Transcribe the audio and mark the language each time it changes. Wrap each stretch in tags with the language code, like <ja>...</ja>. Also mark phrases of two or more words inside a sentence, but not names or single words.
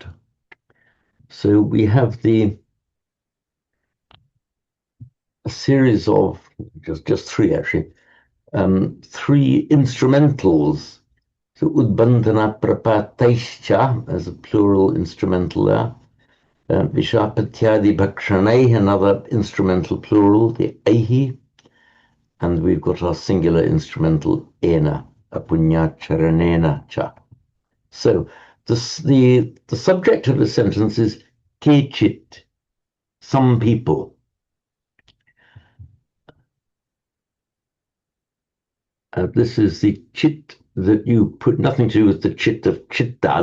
<en>So we have a series of just three actually, three instrumentals. So</en> <sa>udbandana prapataischa</sa> <en>as a plural instrumental there.</en> <sa>Vishapatyadi bhakshanai,</sa> <en>another instrumental plural, the ahi, and we've got our singular instrumental ena,</en> <sa>apunyacharanena cha.</sa> <en>So the subject of the sentence is kechit, some people. This is the chit that you put nothing to do with the chit of chitta.</en>